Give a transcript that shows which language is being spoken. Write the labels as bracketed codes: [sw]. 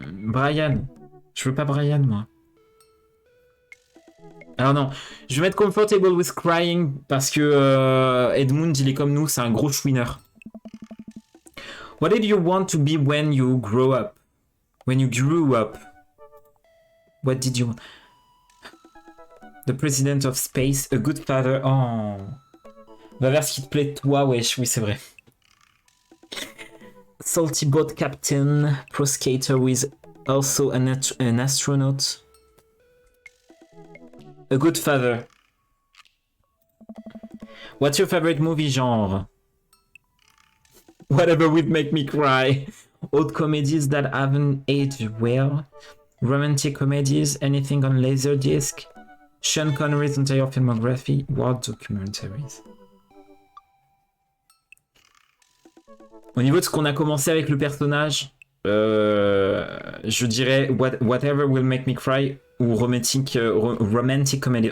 [fr] Brian. Je veux pas Brian, moi. Alors non, je vais mettre [en] comfortable with crying [fr] parce que Edmund, il est comme nous, c'est un gros chouineur. [en] What did you want to be when you grew up? When you grew up? What did you want? The president of space, a good father. Oh. [fr] Va vers ce qui te plaît, toi, wesh. Oui, c'est vrai. [en] Salty boat captain, pro skater with also an astronaut. A good father. What's your favorite movie genre? Whatever would make me cry. Old comedies that haven't aged well. Romantic comedies, anything on Laserdisc. Sean Connery's entire filmography. War documentaries. [fr] Au niveau de ce qu'on a commencé avec le personnage, je dirais [en] Whatever Will Make Me Cry [fr] ou romantic comedy.